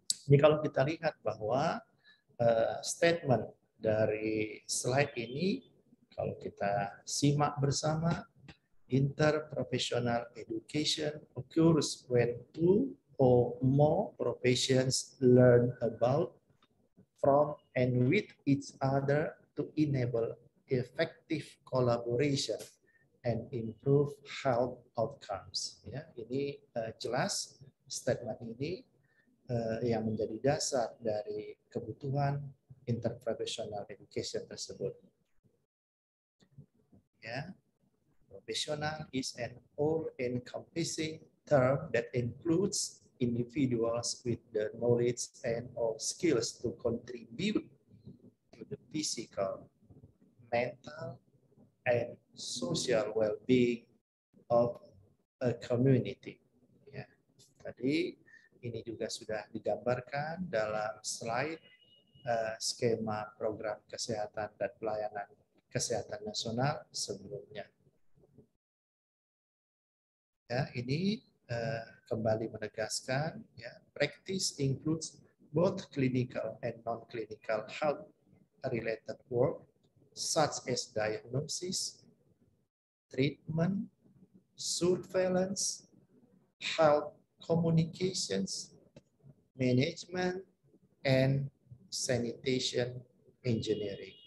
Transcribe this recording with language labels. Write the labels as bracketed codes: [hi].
[id] Ini kalau kita lihat bahwa statement dari slide ini, kalau kita simak bersama, [en] interprofessional education occurs when two or more professions learn about, from, and with each other to enable effective collaboration and improve health outcomes. [id] Ya, ini jelas statement ini yang menjadi dasar dari kebutuhan interprofessional education tersebut. [en] Ya, professional is an all-encompassing term that includes individuals with the knowledge and or skills to contribute to the physical, mental, and social well-being of a community. [id] Ya, tadi ini juga sudah digambarkan dalam slide skema program kesehatan dan pelayanan kesehatan nasional sebelumnya. Ya, ini kembali menegaskan, ya, [en] practice includes both clinical and non-clinical health-related work, such as diagnosis, treatment, surveillance, health communications, management, and sanitation engineering.